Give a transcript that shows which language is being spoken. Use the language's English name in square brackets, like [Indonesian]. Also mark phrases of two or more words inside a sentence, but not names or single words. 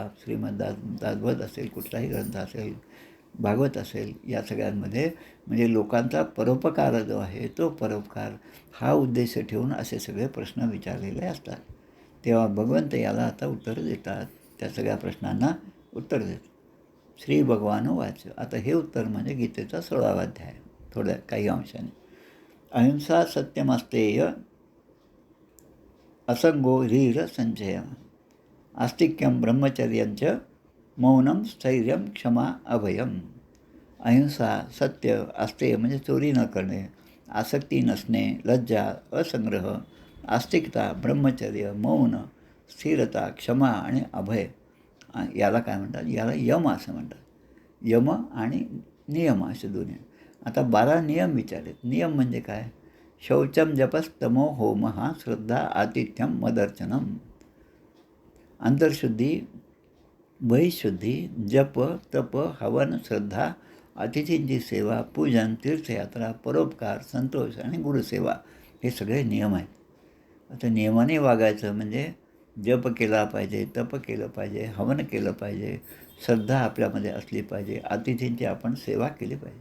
[Marathi] श्रीमद दासबोध असेल, कुठलाही ग्रंथ असेल, भागवत असेल, या सगळ्यांमध्ये म्हणजे लोकांचा परोपकार जो आहे तो परोपकार हा उद्देश ठेवून असे सगळे प्रश्न विचारलेले असतात. तेव्हा भगवंत याला आता उत्तर देतात, त्या सगळ्या प्रश्नांना उत्तर देतात. [Sanskrit] श्री भगवान वाच. [Marathi] आता हे उत्तर म्हणजे गीतेचा 16वा अध्याय थोड्या काही अंशाने. [Sanskrit] अहिंसा सत्यमस्तेय, असंगो ह्रीर संचय, आस्तिक्यम ब्रह्मचर्यंच, मौनम स्थैर्यम क्षमा अभयम. [Marathi] अहिंसा, सत्य, आस्तेय म्हणजे चोरी न करणे, आसक्ती नसणे, लज्जा, असंग्रह, आस्तिकता, ब्रह्मचर्य, मौन, स्थिरता, क्षमा आणि अभय, याला काय म्हणतात, याला यम असं म्हणतात. यम आणि नियम असे दोन्ही. आता 12 नियम विचारलेत. नियम म्हणजे काय, [Sanskrit] शौचम जपस्तमो होमः श्रद्धा आतिथ्यम मदर्चनम. [Marathi] अंतर्शुद्धी, बहिशुद्धी, जप, तप, हवन, श्रद्धा, अतिथींची सेवा, पूजन, तीर्थयात्रा, परोपकार, संतोष आणि गुरुसेवा, हे सगळे नियम आहेत. आता नियमाने वागायचं म्हणजे जप केला पाहिजे, तप केलं पाहिजे, हवन केलं पाहिजे, श्रद्धा आपल्यामध्ये असली पाहिजे, अतिथींची आपण सेवा केली पाहिजे.